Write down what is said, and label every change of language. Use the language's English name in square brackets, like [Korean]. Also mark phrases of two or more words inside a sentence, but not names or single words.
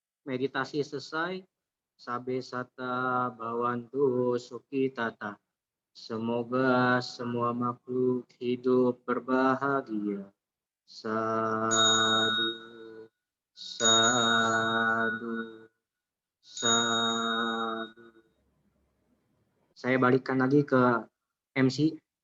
[Indonesian] Meditasi selesai. [Pali] Sabe sata bawantu suki tata. [Indonesian] Semoga semua makhluk hidup berbahagia. [Pali] Sadu, sadu, sadu. [Indonesian] Saya balikkan lagi ke MC.